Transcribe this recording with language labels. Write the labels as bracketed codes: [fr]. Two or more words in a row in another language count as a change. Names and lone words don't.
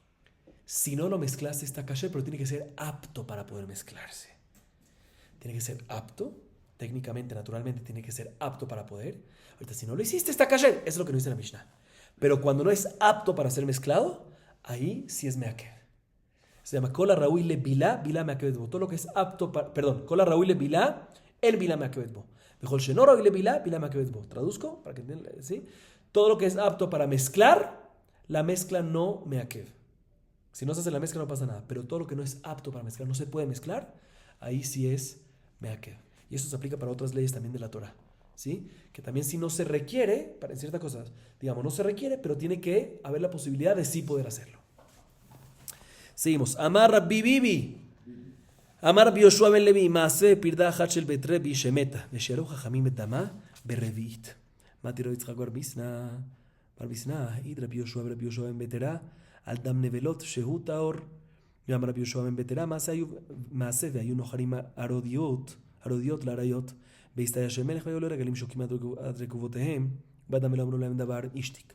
[es] Si no lo mezclaste, está kasher, pero tiene que ser apto para poder mezclarse. Tiene que ser apto, técnicamente, naturalmente, tiene que ser apto para poder. Ahorita, si no lo hiciste, está kasher. Eso es lo que nos dice la Mishnah. Pero cuando no es apto para ser mezclado, ahí sí es meakev. [he] Se llama כל הראוי לבילה, בילה מעכבת בו. [es] Todo lo que es apto para... [he] Perdón, כל הראוי לבילה, אין בילה מעכבת בו. Mejor שאינו ראוי לבילה, בילה מעכבת בו. [es] Traduzco para que entiendan, ¿sí? Todo lo que es apto para mezclar, la mezcla no meakev. Si no se hace la mezcla no pasa nada, pero todo lo que no es apto para mezclar, no se puede mezclar, ahí sí es meakev. Y eso se aplica para otras leyes también de la Torah, ¿sí? Que también si no se requiere, para ciertas cosas, digamos, no se requiere, pero tiene que haber la posibilidad de sí poder hacerlo. Seguimos. [he] אמר רבי ביבי. אמר רבי יהושע בן לוי. מעשה פרידה אחת של בית רבי שמתה. ושיערו חכמים את דמה ברביעית. מתירו יצחק בר ביסנא. העיד רבי יהושע בן בתירה. על דם נבלות שהוא טהור. גם רבי יהושע בן בתרה מעשה והיו נוחרים ארודיות לאריות בהסתיה של מלך והיו לו רגלים שוקים עד רקובותיהם ואדם לא אמרו להם דבר אישתיק.